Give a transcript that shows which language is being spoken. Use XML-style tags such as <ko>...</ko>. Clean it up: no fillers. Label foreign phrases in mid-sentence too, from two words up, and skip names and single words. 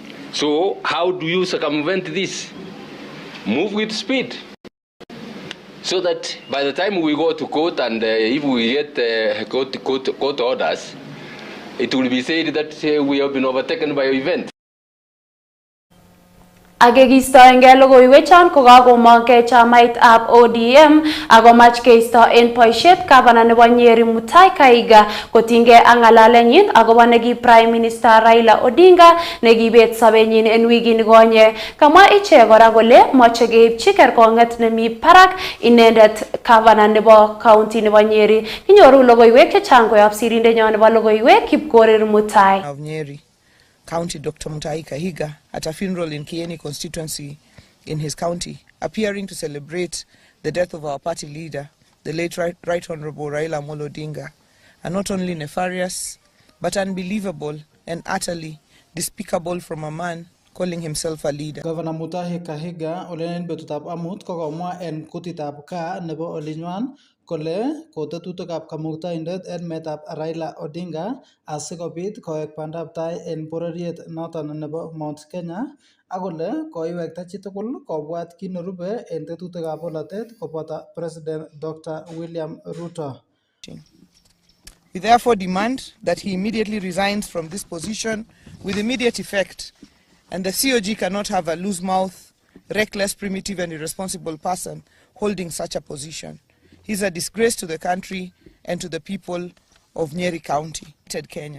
<en>So how do you circumvent this? Move with speed. So that by the time we go to court and if we get court orders, it will be said that we have been overtaken by events.</en> <kln>Agegistoenge logoiwechan kokakomongke chamaitab ODM akomach keisto en boisiet gavana nebo Nyeri Mutai Kahiga kotinygei ak ng'alalenyin akobo neki</kln> <en>Prime Minister</en> <kln>Raila Odinga nekibet sobenyin en wikini konye. Kamwa ichek kora kole moche keipchi kerkong'et nemi barak inendet gavana nebo county nebo Nyeri. Kinyoru logoiwek chechang koyob sirindenyon nebo logoiwek Chepkorir Mutai.</kln> <en>Of Nyeri County, Dr. Mutai Kahiga, at a funeral in Kieni constituency in his county, appearing to celebrate the death of our party leader, the late Right Honorable Raila Amolo Odinga, are not only nefarious, but unbelievable and utterly despicable from a man calling himself a leader.</en> <kln>Governor Mutai Kahiga olenen betutab amut kokomwa en kutitab ka nebo olinywan kole kotetutikab kamuktaindet en metab Raila Odinga asikobit koek bandab tai en bororiet noton nebo Mount Kenya ak kole koiwekta chitugul kobwat kit nerube en tetutikab bolotet koboto President Dr. William Ruto.</kln> <en>We therefore demand that he immediately resigns from this position with immediate effect, and the COG cannot have a loose mouth, reckless, primitive and irresponsible person holding such a position. He is a disgrace to the country and to the people of Nyeri County, Kenya.</en>